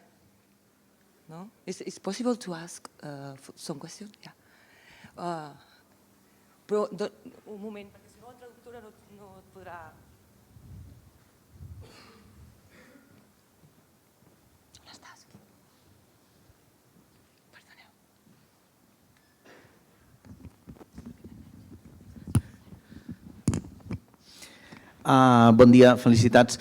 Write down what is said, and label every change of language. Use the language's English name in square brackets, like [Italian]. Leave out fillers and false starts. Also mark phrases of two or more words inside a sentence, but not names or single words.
[English] No? It's possible to ask some questions? Yeah. [Catalan] Però, un moment, perquè si no la traductora no et podrà... On estàs? Perdoneu. Bon dia, felicitats.